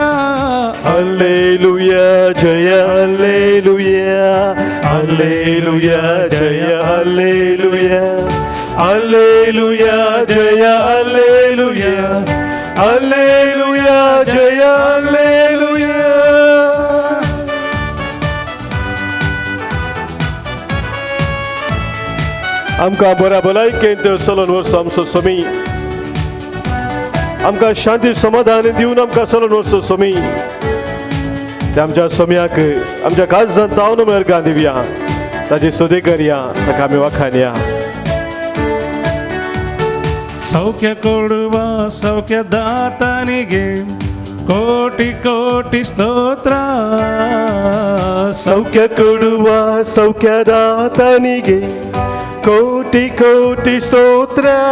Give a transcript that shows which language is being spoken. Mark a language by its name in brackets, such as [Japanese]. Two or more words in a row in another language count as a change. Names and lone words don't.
[Kannada] ಹಲ್ಲೆಲೂಯಾ ಜಯ ಹಲ್ಲೆಲೂಯಾ, ಹಲ್ಲೆಲೂಯಾ ಜಯ ಹಲ್ಲೆಲೂಯಾ, ಹಲ್ಲೆಲೂಯಾ ಜಯ ಹಲ್ಲೆಲೂಯಾ, ಹಲ್ಲೆಲೂಯಾ ಜಯ ಹಲ್ಲೆಲೂಯಾ. [Konkani] आमकां बऱ्या भलायकेंत चलोन वचो आमचो स्वामी, आमकां शांती समाधान दिवन आमकां चलोन वचो स्वामी. त्या आमच्या स्वाम्याक आमच्या काळजांत तावन मेरगां दिवया, ताची स्तुती करया, ताका आमी वखाणया. [Kannada] ಸೌಖ್ಯ ಕೊಡುವ ಸೌಖ್ಯದಾತನಿಗೆ ಕೋಟಿ ಕೋಟಿ ಸ್ತೋತ್ರ, ಸೌಖ್ಯ ಕೊಡುವ ಸೌಖ್ಯದಾತನಿಗೆ ಕೋಟಿ ಕೋಟಿ ಸ್ತೋತ್ರ,